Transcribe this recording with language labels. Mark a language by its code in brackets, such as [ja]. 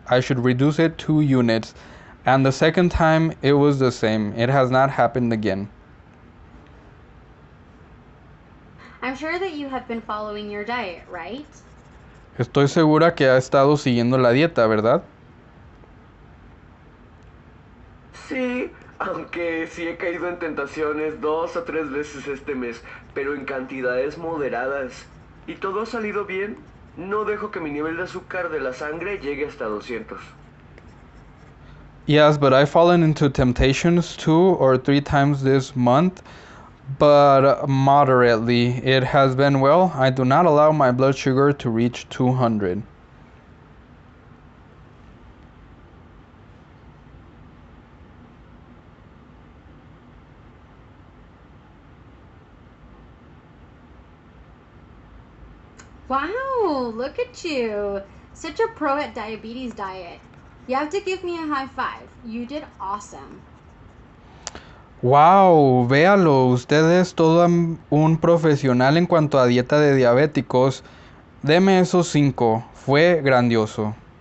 [en] I should reduce it 2 units, and the second time it was the same. It has not happened again. I'm sure that you have been following your diet, right? [es] Estoy segura que ha estado siguiendo la dieta, ¿verdad? Sí, aunque sí he caído en tentaciones 2 o 3 veces este mes, pero en cantidades moderadas. Y todo ha salido bien. No dejo que mi nivel de azúcar de la sangre llegue hasta 200. [en] Yes, but I've fallen into temptations 2 or 3 times this month, but moderately. It has been well. I do not allow my blood sugar to reach 200. Wow, look at you. Such a pro at diabetes diet. You have to give me a high five. You did awesome. [es] Wow, véalo, usted es todo un profesional en cuanto a dieta de diabéticos. Deme esos 5, fue grandioso.